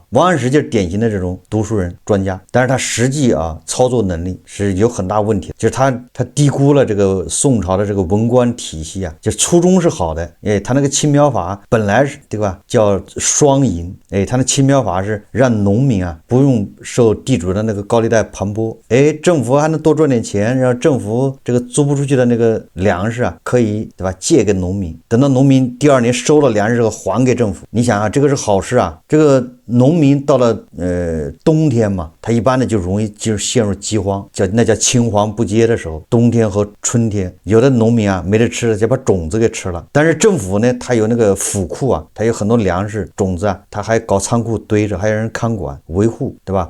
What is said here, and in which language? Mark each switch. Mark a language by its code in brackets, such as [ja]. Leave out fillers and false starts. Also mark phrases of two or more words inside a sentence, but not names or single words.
[zh] 王安石就是典型的這種讀書人專家，但是他實際啊操作能力是有很大問題，就是他低估了這個宋朝的這個文官體系啊，就初衷是好的，哎，他那個青苗法本來是，對吧，叫雙赢，哎，他那青苗法是讓農民啊不用受地主的那個高利貸盘剝，哎，政府還能多賺點錢，讓政府這個租不出去的那個糧食啊可以，對吧，借給農民，等到農民第2年收了糧食之後還給政府。你想啊，這個是好事啊，這個農民到了冬天嘛，他一般的就容易就是陷入饥荒，那叫青黄不接的時候，冬天和春天，有的農民啊沒得吃了，就把種子給吃了。但是政府呢，他有那個府庫啊，他有很多糧食種子啊，他還搞倉庫堆着，还有人看管維護，对吧？